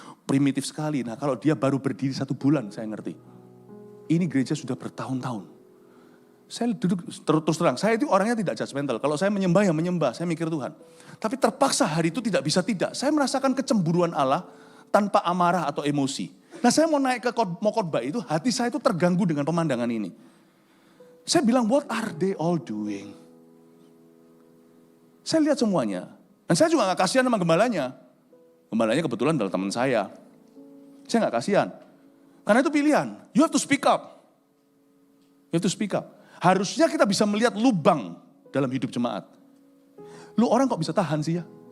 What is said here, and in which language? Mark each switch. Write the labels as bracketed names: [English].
[Indonesian] Primitif sekali. Nah kalau dia baru berdiri 1 bulan saya ngerti. Ini gereja sudah bertahun-tahun. Saya duduk terus terang, saya itu orangnya tidak judgmental. Kalau saya menyembah ya menyembah, saya mikir Tuhan. Tapi terpaksa hari itu tidak bisa tidak. Saya merasakan kecemburuan Allah tanpa amarah atau emosi. Nah saya mau naik ke khotbah itu, hati saya itu terganggu dengan pemandangan ini. Saya bilang, [English] what are they all doing? [Indonesian] Saya lihat semuanya. Dan saya juga gak kasihan sama gembalanya. Gembalanya kebetulan adalah teman saya. Saya gak kasihan. Karena itu pilihan. [English] You have to speak up. You have to speak up. [Indonesian] Harusnya kita bisa melihat lubang dalam hidup jemaat. Lu orang kok bisa tahan sih ya?